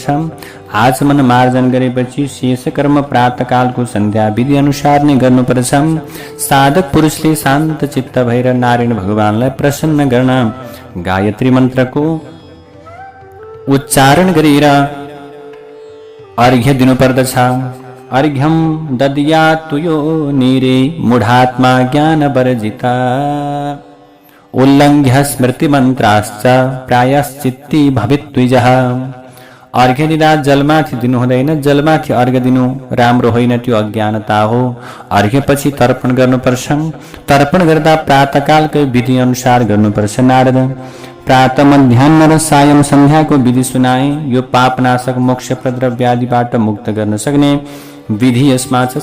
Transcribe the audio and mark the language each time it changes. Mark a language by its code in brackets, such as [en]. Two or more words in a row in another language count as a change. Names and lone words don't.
[ne] आचमन मार्जन गरेपछि शेष कर्म प्रातःकालको सन्ध्या विधि अनुसार नै गर्नुपर्छ। साधक पुरुषले शान्त चित्त भएर नारायण भगवानलाई प्रसन्न गर्न गायत्री मन्त्रको उच्चारण गरेर अर्घ्य दिनुपर्दछ। [sa] अर्घ्यम दद्यात् तुयो नीरे मूढात्मा ज्ञान वर्जिता उल्लङ्घ्य स्मृति मन्त्राश्च प्रायश्चित्ती भवेत् द्विजः। [ne] अर्घ्य दिँदा जलमाथि दिनु हुँदैन। जलमाथि अर्घ्य दिनु राम्रो होइन, त्यो अज्ञानता हो। अर्घ्यपछि तर्पण गर्नुपर्छ। तर्पण गर्दा प्रातःकालकै विधि अनुसार गर्नुपर्छ। नारद प्रातः, मध्याह्न र सायं सन्ध्याको विधि सुनाए। यो पापनाशक, मोक्षप्रद र व्याधिबाट मुक्त गर्न सक्ने विधि यसमा छ।